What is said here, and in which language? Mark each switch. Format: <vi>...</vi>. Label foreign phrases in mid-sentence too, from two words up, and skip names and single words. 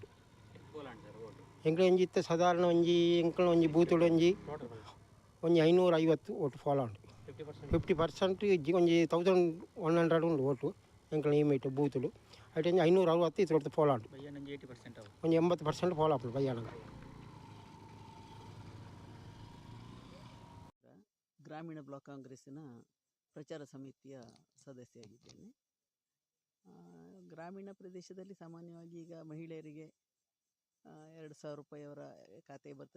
<tcy>ಎಂಕ್ಲಂಜಿ ಇತ್ತ ಸಾಧಾರಣ ಒಂಜಿ ಎಂಕ್ಲ ಒಂಜಿ ಬೂತುಡು ಒಂಜಿ 550 ಓಟು ಫಾಲೋ ಉಂಟು. 50% ಒಂಜಿ 1100 ಉಂಡು ಓಟು ಎಂಕ್ಲ ಇಮೇಟು ಬೂತುಡು. ಅಯ್ಟು 560 ಇತ್ತು ಫಾಲೋ ಉಂಟು. ಒಂಜಿ 80% ಫಾಲೋ ಆಪುಂಡು ಬಯ್ಯಾನಗ.</tcy> <kn>ಗ್ರಾಮೀಣ ಬ್ಲಾಕ್ ಕಾಂಗ್ರೆಸ್ಸಿನ ಪ್ರಚಾರ ಸಮಿತಿಯ ಸದಸ್ಯರಾಗಿದ್ದೇನೆ. ಗ್ರಾಮೀಣ ಪ್ರದೇಶದಲ್ಲಿ ಸಾಮಾನ್ಯವಾಗಿ ಈಗ ಮಹಿಳೆಯರಿಗೆ 2,000 ರೂಪಾಯಿ ಅವರ ಖಾತೆಗೆ ಬರ್ತದೆ.</kn>